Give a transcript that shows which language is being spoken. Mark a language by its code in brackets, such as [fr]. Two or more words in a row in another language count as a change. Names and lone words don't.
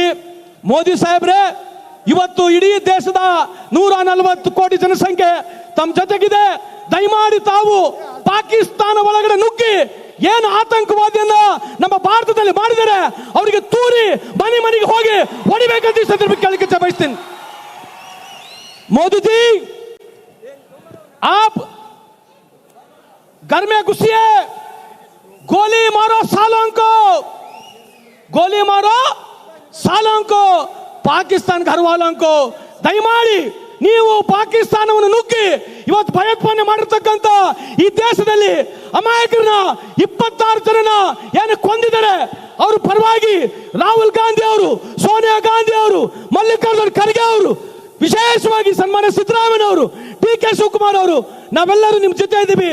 [kn] ಮೋದಿ ಸಾಹೇಬ್ರೆ, ಇವತ್ತು ಇಡೀ ದೇಶದ 140 ಕೋಟಿ ಜನಸಂಖ್ಯೆ ತಮ್ಮ ಜೊತೆಗಿದೆ. ದಯಮಾಡಿ ತಾವು ಪಾಕಿಸ್ತಾನ ಒಳಗಡೆ ನುಗ್ಗಿ ಏನು ಆತಂಕವಾದಿಯನ್ನ ನಮ್ಮ ಭಾರತದಲ್ಲಿ ಮಾಡಿದರೆ ಅವರಿಗೆ ತೂರಿ ಮನೆ ಮನೆಗೆ ಹೋಗಿ ಹೊಡಿಬೇಕಂತ ಈ ಸಂದರ್ಭಕ್ಕೆ ಕೇಳಲಿಕ್ಕೆ ಬಯಸ್ತೀನಿ. [hi] मोदी जी, आप घर में घुसिए, गोली मारो सालों को, गोली मारो सालों को, ಪಾಕಿಸ್ತಾನ घर वालों को. [kn] ದಯಮಾಡಿ ನೀವು ಪಾಕಿಸ್ತಾನವನ್ನು ನುಗ್ಗಿ ಇವತ್ತು ಭಯೋತ್ಪಾದನೆ ಮಾಡಿರ್ತಕ್ಕಂಥ ಈ ದೇಶದಲ್ಲಿ ಅಮಾಯಕರನ್ನ 26 ಜನನ ಏನು ಕೊಂದಿದ್ದಾರೆ. ಅವ್ರ ಪರವಾಗಿ ರಾಹುಲ್ ಗಾಂಧಿ ಅವರು, ಸೋನಿಯಾ ಗಾಂಧಿ ಅವರು, ಮಲ್ಲಿಕಾರ್ಜುನ್ ಖರ್ಗೆ ಅವರು, ವಿಶೇಷವಾಗಿ ಸನ್ಮಾನ್ಯ ಸಿದ್ದರಾಮಯ್ಯ ಅವರು, DK ಶಿವಕುಮಾರ್ ಅವರು, ನಾವೆಲ್ಲರೂ ನಿಮ್ಮ ಜೊತೆ ಇದ್ದೀವಿ.